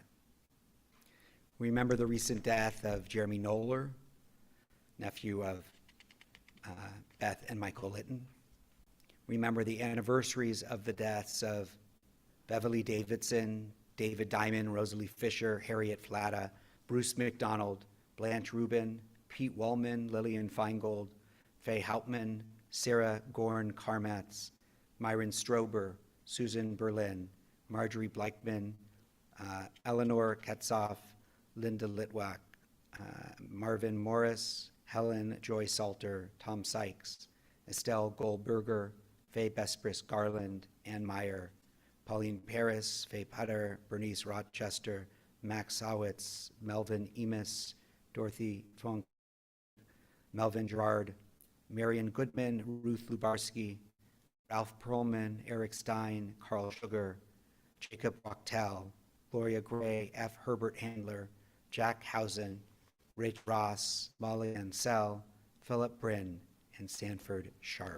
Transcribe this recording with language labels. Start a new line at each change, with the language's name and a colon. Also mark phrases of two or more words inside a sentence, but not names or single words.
English: We remember the recent death of Jeremy Knoller, nephew of Beth and Michael Litton. Remember the anniversaries of the deaths of Beverly Davidson, David Diamond, Rosalie Fisher, Harriet Flatta, Bruce McDonald, Blanche Rubin, Pete Wallman, Lillian Feingold, Faye Hauptman, Sarah Gorn Karmatz, Myron Strober, Susan Berlin, Marjorie Bleichman, Eleanor Ketzoff, Linda Litwack, Marvin Morris, Helen Joy Salter, Tom Sykes, Estelle Goldberger, Faye Bespris Garland, Ann Meyer, Pauline Paris, Faye Putter, Bernice Rochester, Max Sawitz, Melvin Emis, Dorothy Funk, Melvin Gerard, Marion Goodman, Ruth Lubarski, Ralph Perlman, Eric Stein, Carl Sugar, Jacob Wachtel, Gloria Gray, F. Herbert Handler, Jack Housen, Rich Ross, Molly Ansell, Philip Bryn, and Sanford Sharp.